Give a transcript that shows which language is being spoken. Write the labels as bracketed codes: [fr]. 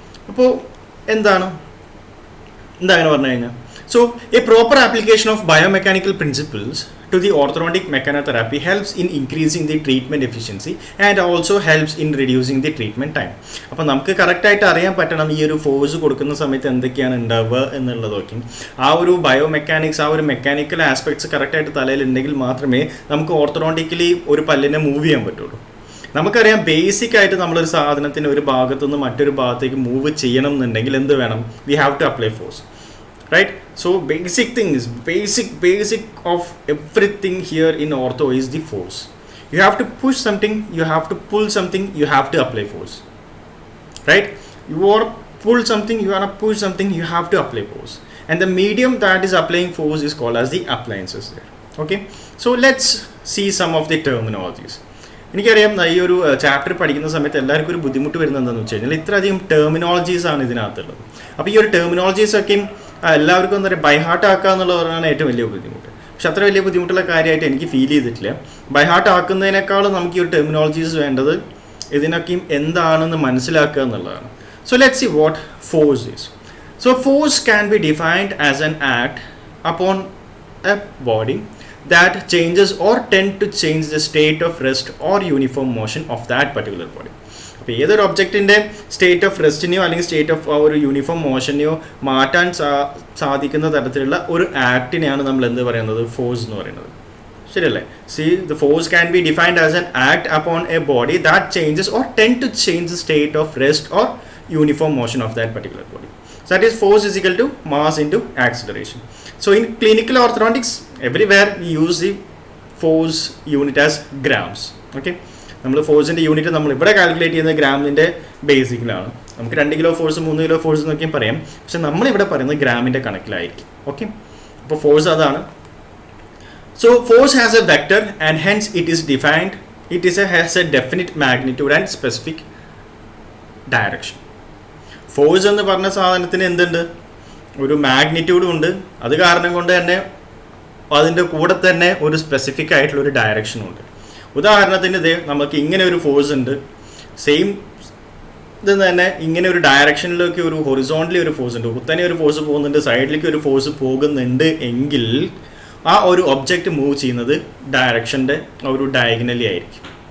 [ml] അപ്പോൾ എന്താണ് അങ്ങനെ പറഞ്ഞു കഴിഞ്ഞാൽ, [en] So a proper application of biomechanical principles to the orthodontic mechanotherapy helps in increasing the treatment efficiency and also helps in reducing the treatment time. [ml] അപ്പോൾ നമുക്ക് കറക്റ്റായിട്ട് അറിയാൻ പറ്റണം ഈ ഒരു ഫോഴ്സ് കൊടുക്കുന്ന സമയത്ത് എന്തൊക്കെയാണ് ഉണ്ടാവുക എന്നുള്ളതൊക്കെ. ആ ഒരു ബയോമെക്കാനിക്സ്, ആ ഒരു മെക്കാനിക്കൽ ആസ്പെക്ട്സ് കറക്റ്റായിട്ട് തലയിലുണ്ടെങ്കിൽ മാത്രമേ നമുക്ക് ഓർത്തഡോണ്ടിക്കലി ഒരു പല്ലിനെ മൂവ് ചെയ്യാൻ പറ്റുള്ളൂ. നമുക്കറിയാം, ബേസിക് ആയിട്ട് നമ്മളൊരു സാധനത്തിന് ഒരു ഭാഗത്തുനിന്ന് മറ്റൊരു ഭാഗത്തേക്ക് മൂവ് ചെയ്യണം എന്നുണ്ടെങ്കിൽ എന്ത് വേണം? [en] We have to apply force, right? So basic thing is basic of everything here in ortho is the force. You have to push something, you have to pull something, you have to apply force, right? You want to pull something, you want to push something, you have to apply force, and the medium that is applying force is called as the appliances there. Okay, so let's see some of the terminologies. [ml] എനിക്കറിയാം, ഈ ഒരു chapter പഠിക്കുന്ന സമയത്ത് എല്ലാവർക്കും ഒരു ബുദ്ധിമുട്ട് വരുന്നത് എന്താണെന്ന് വെച്ച് കഴിഞ്ഞാൽ ഇത്രയധികം ടെർമിനോളജീസ് ആണ് ഇതിനകത്തുള്ളത്. അപ്പോൾ ഈ ഒരു ടെർമിനോളജീസൊക്കെയും എല്ലാവർക്കും എന്താ പറയുക, ബൈഹാർട്ട് ആക്കുക എന്നുള്ളതാണ് ഏറ്റവും വലിയ ബുദ്ധിമുട്ട്. പക്ഷെ അത്ര വലിയ ബുദ്ധിമുട്ടുള്ള കാര്യമായിട്ട് എനിക്ക് ഫീൽ ചെയ്തിട്ടില്ല. ബൈഹാർട്ട് ആക്കുന്നതിനേക്കാളും നമുക്ക് ഈ ഒരു ടെർമിനോളജീസ് വേണ്ടത് ഇതിനൊക്കെയും എന്താണെന്ന് മനസ്സിലാക്കുക എന്നുള്ളതാണ്. [en] So let's see what force is. So force can be defined as an act upon a body that changes or tend to change the state of rest or uniform motion of that particular body. [ml] അപ്പോൾ ഏതൊരു ഒബ്ജക്റ്റിൻ്റെ state of റെസ്റ്റിനെയോ അല്ലെങ്കിൽ state of ഒരു uniform മോഷനെയോ മാറ്റാൻ സാധിക്കുന്ന തരത്തിലുള്ള ഒരു ആക്ടിനെയാണ് നമ്മൾ എന്ത് പറയുന്നത്? ഫോഴ്സ് എന്ന് പറയുന്നത്. ശരിയല്ലേ? [en] See the force can be defined as an act upon a body that changes or tend to change the state of rest or uniform motion of that particular body. So that is force is equal to mass into acceleration. So in clinical orthodontics, everywhere we use the force unit as grams. [ml] Okay, നമ്മൾ ഫോഴ്സിൻ്റെ unit നമ്മൾ ഇവിടെ calculate ചെയ്യുന്നത് ഗ്രാമിൻ്റെ ബേസിക്കിലാണ്. നമുക്ക് 2 kilo force 3 kilo force എന്നൊക്കെയും പറയാം. പക്ഷെ നമ്മളിവിടെ പറയുന്നത് ഗ്രാമിൻ്റെ കണക്കിലായിരിക്കും. ഓക്കെ, അപ്പോൾ ഫോഴ്സ് അതാണ്. [en] So force has a vector and hence it is defined. Has a definite magnitude and specific direction. [ml] Force എന്ന് പറഞ്ഞ സാധനത്തിന് എന്തുണ്ട്? ഒരു മാഗ്നിറ്റ്യൂഡും ഉണ്ട്. അത് കാരണം കൊണ്ട് തന്നെ അതിൻ്റെ കൂടെ തന്നെ ഒരു സ്പെസിഫിക് ആയിട്ടുള്ള ഒരു ഡയറക്ഷനും ഉണ്ട്. ഉദാഹരണത്തിന് ഇത് നമുക്ക് ഇങ്ങനെ ഒരു ഫോഴ്സ് ഉണ്ട്, സെയിം ഇത് തന്നെ ഇങ്ങനെ ഒരു ഡയറക്ഷനിലേക്ക് ഒരു ഹൊറിസോണ്ടലി ഒരു ഫോഴ്സ് ഉണ്ട്, കുത്തനെ ഒരു ഫോഴ്സ് പോകുന്നുണ്ട്, സൈഡിലേക്ക് ഒരു ഫോഴ്സ് പോകുന്നുണ്ട് എങ്കിൽ ആ ഒരു ഒബ്ജക്റ്റ് മൂവ് ചെയ്യുന്നത് ഡയറക്ഷൻ്റെ ഒരു ഡയഗണലി ആയിരിക്കും.